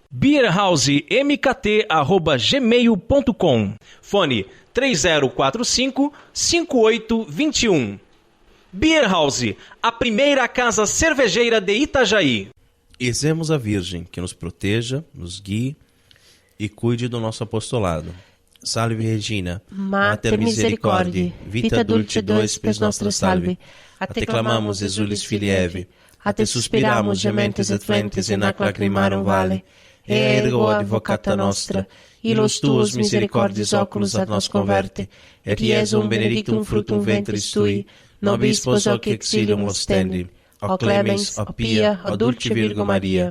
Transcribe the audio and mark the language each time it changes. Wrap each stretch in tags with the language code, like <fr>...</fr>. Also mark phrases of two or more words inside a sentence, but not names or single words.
<pt>beerhousemkt@gmail.com. Fone 3045-5821. Beer House, a primeira casa cervejeira de Itajaí. Rezemos a Virgem, que nos proteja, nos guie e cuide do nosso apostolado.</pt> <la>Salve Regina, Mater misericordiae, vita dulcedo spes nostra salve. A te clamamos, exulis filii Eve, a te suspiramus, gementes et flentes in ac lacrimarum vale, ergo advocata nostra, illos tuos misericordiis oculos ad nos converte, et Iesum benedictum fructum ventris tui, nobis pos hoc exilium ostendi, o clemens, o pia, o dulce Virgo Maria.</la>